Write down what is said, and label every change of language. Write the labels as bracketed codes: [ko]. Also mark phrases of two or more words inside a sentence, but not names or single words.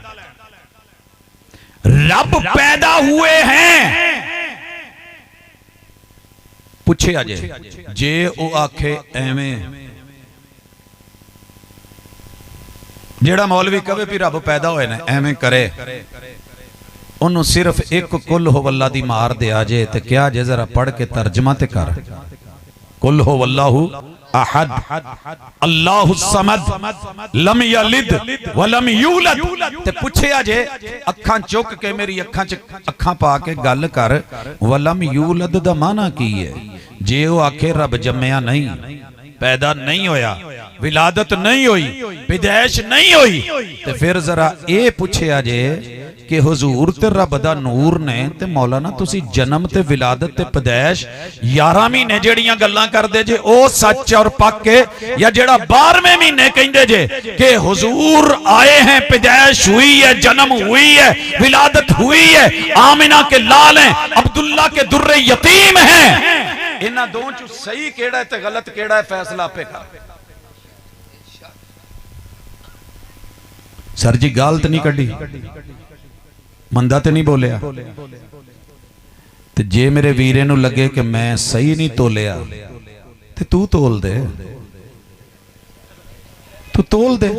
[pa] رب پیدا ہوئے ہیں پچھے اجے جے او آکھے اینویں، جیہڑا مولوی کہے بھی رب پیدا ہوئے نے اینویں کرے، انہوں نے صرف اک [ar] قل هو الله [pa] دی مار دے آ جے تے کیہ جے ذرا پڑھ کے ترجمہ تے کر. [ar] قل هو الله أحد الله الصمد لم يلد ولم يولد. [pa] تے پچھے اجے اکھاں چک کے میری اکھاں چ اکھاں پا کے گل کر, [ar] ولم يولد [pa] دا معنیٰ کی ہے? جے او آکھے رب جمیا نہیں، پیدا نہیں ہویا، ولادت نہیں ہوئی، پیدائش نہیں ہوئی، تے فیر ذرا یہ پچھے جے کہ حضور تے رب دا نور نے تے مولانا تسی جنم تے ولادت تے پیدائش 11 مہینے جیہڑیاں گلاں کردے جے او سچ اور پکّ ہے، یا جیہڑا 12ویں مہینے کہندے جے کہ حضور آئے ہیں، پیدائش ہوئی ہے، جنم ہوئی ہے، ولادت ہوئی ہے, [ur] آمنہ کے لال ہیں، عبداللہ کے دُرِّ یتیم ہیں, [pa] ایہناں دو چوں صحیح کیہڑا ہے تے غلط کیہڑا ہے فیصلہ آپے کر. سر جی غلط نہیں کڈھی، مندا تو نہیں بولیا، تے جے میرے ویرے نوں لگے کہ میں صحیح نہیں تولیا تے توں تول دے، توں تول دے.